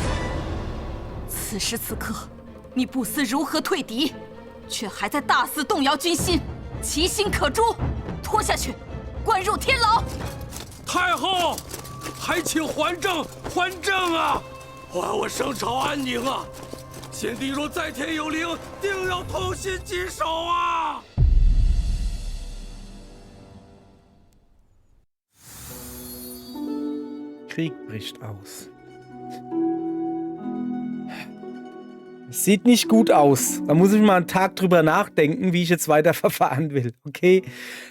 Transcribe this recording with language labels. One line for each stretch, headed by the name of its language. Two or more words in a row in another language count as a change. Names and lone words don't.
Chinese: 此时此刻，你不思如何退敌，却还在大肆动摇军心，其心可诛。拖下去，关入天牢。太后，还请还政，还政啊！还我圣朝安宁啊！先帝若在天有灵，定要痛心疾首啊！
German: Krieg bricht aus. Sieht nicht gut aus. Da muss ich mal einen Tag drüber nachdenken, wie ich jetzt weiter verfahren will.